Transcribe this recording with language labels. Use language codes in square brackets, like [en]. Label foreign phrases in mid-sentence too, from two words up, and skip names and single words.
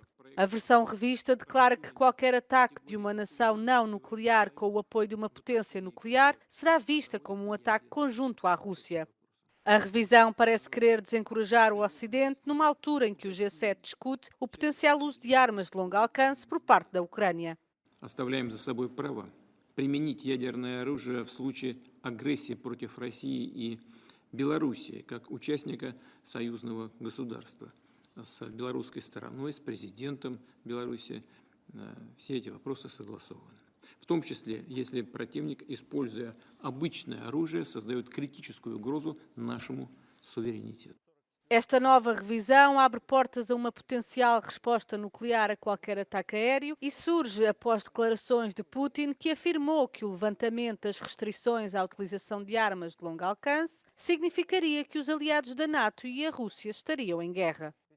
[pt] A versão revista declara que qualquer ataque de uma nação não nuclear com o apoio de uma potência nuclear será vista como um ataque conjunto à Rússia. A revisão parece querer desencorajar o Ocidente numa altura em que o G7 discute o potencial uso de armas de longo alcance por parte da Ucrânia. [ru] Оставляем за собой право применить ядерное оружие в случае агрессии против России и Белоруссии, как участника союзного государства. С белорусской стороной, с президентом Беларуси все эти вопросы согласованы. В том числе, если противник, используя обычное оружие, создает критическую угрозу нашему суверенитету. [pt] Esta nova revisão abre portas a uma potencial resposta nuclear a qualquer ataque aéreo e surge após declarações de Putin, que afirmou que o levantamento das restrições à utilização de armas de longo alcance significaria que os aliados da NATO e a Rússia estariam em guerra.